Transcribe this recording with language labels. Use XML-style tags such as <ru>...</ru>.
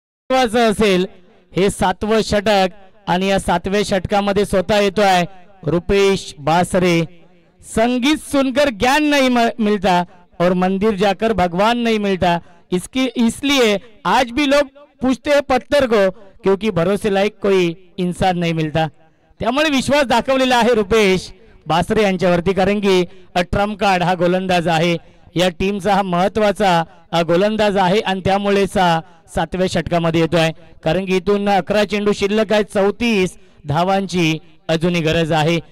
<mr>असेल हे 7वं षटक आणि या 7व्या षटकामध्ये स्वतः येतोय रुपेश बासरे.</mr> <hi>संगीत सुनकर ज्ञान नहीं मिलता और मंदिर जाकर भगवान नहीं मिलता. इसलिए आज भी लोग पूछते हैं पत्थर को, क्योंकि भरोसे लायक कोई इंसान नहीं मिलता.</hi> <mr>त्यामुळे विश्वास दाखवलेला आहे रुपेश बासरे यांच्यावरती. कारण की ट्रम्प कार्ड हा गोलंदाज आहे. या टीमचा हा महत्वाचा गोलंदाज आहे आणि त्यामुळेच 7व्या षटकामध्ये येतोय. कारण की इथून 11 चेंडू शिल्लक आहेत. 34 धावांची अजूनही गरज आहे.</mr>